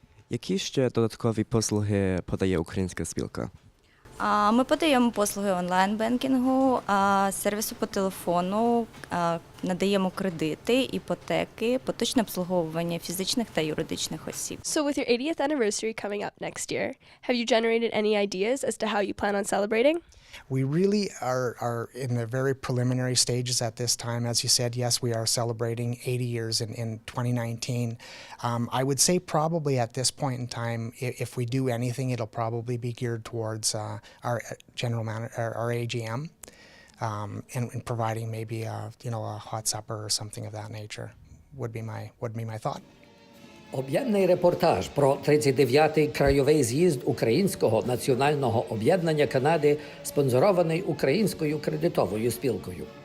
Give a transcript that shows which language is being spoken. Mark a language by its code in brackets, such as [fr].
[uk] Які ще додаткові послуги подає українська спілка? Ми подаємо послуги онлайн-бенкінгу, сервісу по телефону, надаємо кредити, іпотеки, поточне обслуговування фізичних та юридичних осіб. [en] So with your 80th anniversary coming up next year, have you generated any ideas as to how you plan on celebrating? We really are in the very preliminary stages at this time. As you said, yes, we are celebrating 80 years in 2019. I would say probably at this point in time, if we do anything, it'll probably be geared towards our general manager, our AGM, and providing maybe a hot supper or something of that nature would be my thought. [uk] Об'ємний репортаж про 39-й крайовий з'їзд Українського національного об'єднання Канади, спонсорований Українською кредитовою спілкою.